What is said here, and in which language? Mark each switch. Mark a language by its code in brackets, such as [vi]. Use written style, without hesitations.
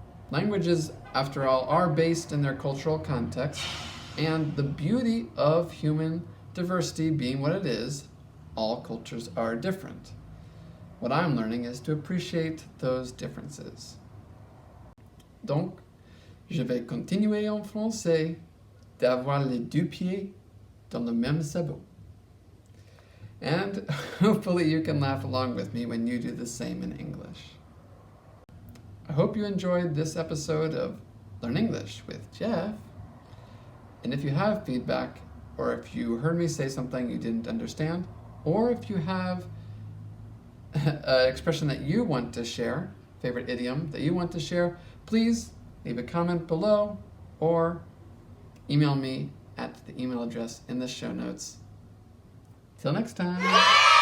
[en] Languages, after all, are based in their cultural context, and the beauty of human diversity being what it is, all cultures are different. What I'm learning is to appreciate those differences. [fr] Donc, je vais continuer en français d'avoir les deux pieds dans le même sabot. [en] And hopefully you can laugh along with me when you do the same in English. I hope you enjoyed this episode of Learn English with Jeff. And if you have feedback, or if you heard me say something you didn't understand, or if you have an expression that you want to share, favorite idiom that you want to share, please leave a comment below or email me at the email address in the show notes. Till next time.